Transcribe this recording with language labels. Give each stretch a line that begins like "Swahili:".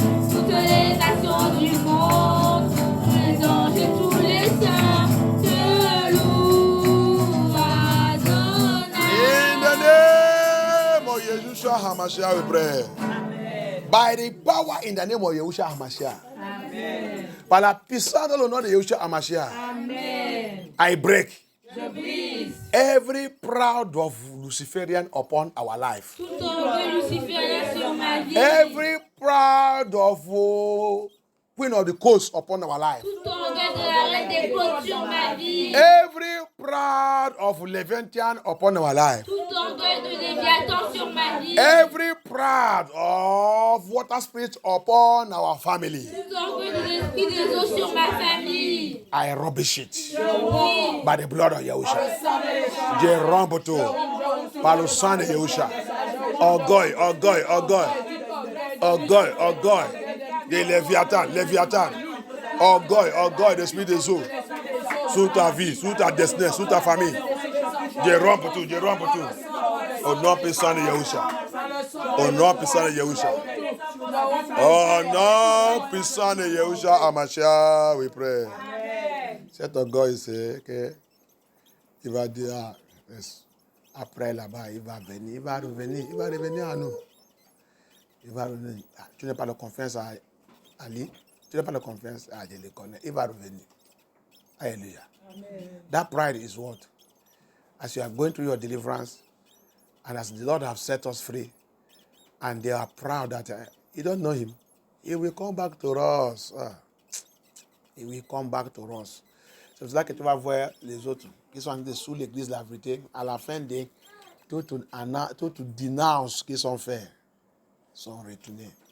French: Toutes les nations du monde, les anges et tous les saints te louent Adonai.
English: In the name of Yeshua HaMashiach, we pray. By the power in the name of Yeshua HaMashiach. Amen.
French: Par la puissance dans le nom de Yeshua HaMashiach. Amen.
English: I break.
French: Je brise.
English: Every proud of Luciferian upon our life.
French: Tout orgueil luciférien sur ma vie.
English: Every proud of Queen of the Coast upon our life.
French: Tout orgueil de la reine des côtes sur ma vie.
English: Every proud of Leviathan upon our life.
French: Tout orgueil de Léviathan sur ma vie.
English: Every proud of water spirit upon our family.
French: Tout orgueil de l'esprit des eaux sur ma famille.
English: I rubbish it
French: Oui.
English: by the blood of Yahusha.
French: Je rompo tout par le sang de Yahusha. Orgueil, orgueil, orgueil. Orgueil, orgueil. De Léviathan. Orgueil, l'esprit des eaux. Sur ta vie, sur ta destinée, sur ta famille. Je rompo tout. Au nom puissant de Yahusha. Au nom puissant de Yahusha. Au nom puissant de Yahusha Amashia,
English: we pray.
French: Cet orgueil, c'est que il va dire, après là-bas, il va venir, il va revenir à nous. Il va revenir. Tu n'as pas de confiance à Ali, tu n'as pas de confiance à Dieu, le connaît. Il va revenir.
English: Hallelujah. That pride is what? As you are going through your deliverance, and as the Lord has set us free, and they are proud that you don't know him, he will come back to us. He will come back to us.
French: C'est pour ça que tu vas voir les autres qui sont sous l'église de la vérité, à la fin de tout dénonce qu'ils sont faits, sont retournés.